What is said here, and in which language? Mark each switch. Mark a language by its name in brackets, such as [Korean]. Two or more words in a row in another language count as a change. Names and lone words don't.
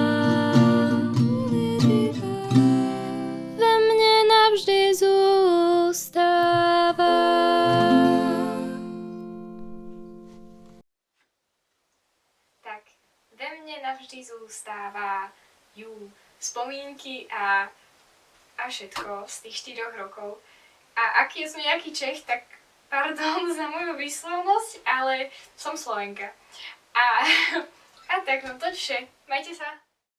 [Czech] Ve mně navždy zůstává. [Slovak] Tak, ve mne [Czech] navždy zůstává [Slovak] spomínky a všetko z tých 4 rokov. A ak je som nejaký Čech, tak pardon za moju výslovnosť, ale som Slovenka. A tak, [Czech] no to vše. [Slovak] Majte sa.